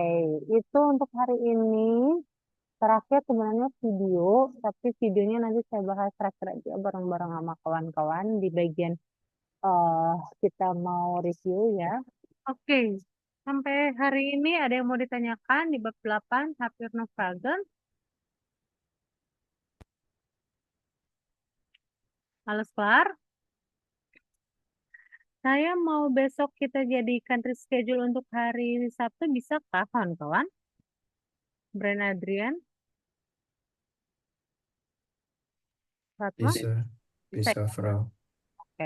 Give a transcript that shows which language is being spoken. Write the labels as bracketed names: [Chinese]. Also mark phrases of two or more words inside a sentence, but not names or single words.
[Indonesian] Itu untuk hari ini. Terakhir sebenarnya video, tapi videonya nanti saya bahas terakhir aja bareng-bareng sama kawan-kawan di bagian kita mau review ya. Oke. Sampai hari ini ada yang mau ditanyakan di bab 8, [German] Hapir no Fragen? Alles klar? [Indonesian] Saya mau besok kita jadikan reschedule untuk hari Sabtu, bisakah kawan-kawan? Bren Adrian? Fatma? Bisa, ya? Frau. Oke.